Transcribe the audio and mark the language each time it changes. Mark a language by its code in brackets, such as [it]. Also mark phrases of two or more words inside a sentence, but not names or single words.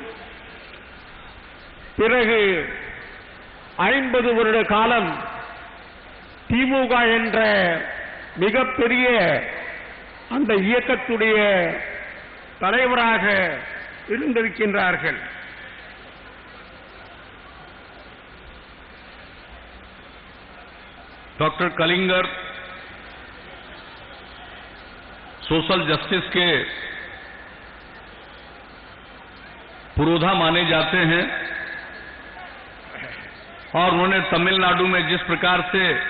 [ta] பிறகு 50 வருட காலம் திமுக என்ற மிகப்பெரிய அந்த இயக்கத்துடைய தலைவராக இருந்திருக்கின்றார்கள். [hi] डॉक्टर कलिंगर [en] social justice [hi] के पुरोधा माने जाते हैं और उन्होंने तमिलनाडु में जिस प्रकार से